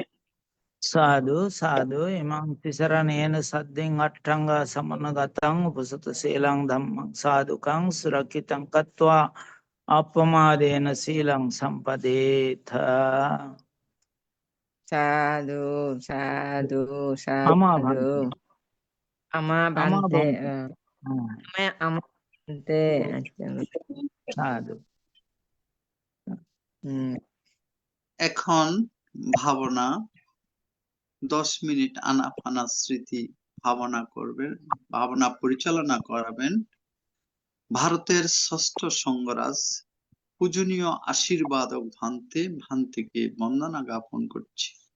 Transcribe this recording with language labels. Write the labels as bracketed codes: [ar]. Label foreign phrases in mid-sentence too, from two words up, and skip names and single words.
[pi] Sadhu sadhu imam tisaranena sadding attanga samanagatang upasata silang dhammang sadhukang surakitang katva apamadena silang sampadetha. Sadhu Sadhu Ama bhante. Sadhu Ama Ama Bhante bhante. Ama Bhante Sadhu. Hmm. [bn] এখন ভাবনা 10 মিনিট আনাপানা স্মৃতি ভাবনা পরিচালনা করাবেন ভারতের ষষ্ঠ সঙ্গরাজ পূজনীয় আশীর্বাদক ভান্তিকে বন্দনা জ্ঞাপন করছি।